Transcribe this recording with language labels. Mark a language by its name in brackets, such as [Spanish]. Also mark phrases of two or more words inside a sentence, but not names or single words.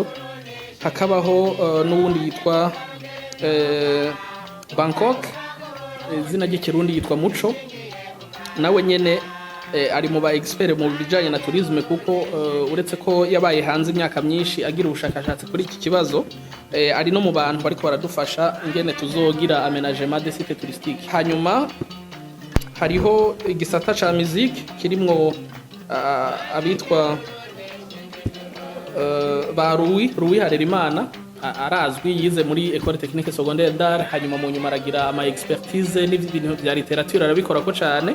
[Rundi] Hakabaho n'uwundi yitwa Bangkok, izina ry'ikirundi yitwa Muco, nawe nyene ari mu ba expert mu bijanye na tourisme kuko uretse ko yabaye hanze imyaka myinshi agira ubushakashatsi kuri iki kibazo, ari no mu bantu bariko baradufasha ingene tuzogira [French] aménagement des sites touristiques. [Rundi] Hanyuma hariho igisata ca musique kirimwo abitwa ba Louis Harerimana, arazwi yize muri École Technique Secondaire d'Art, hanyuma mu nyuma aragira ama expertise n'ibintu bya literature arabikora ko cyane.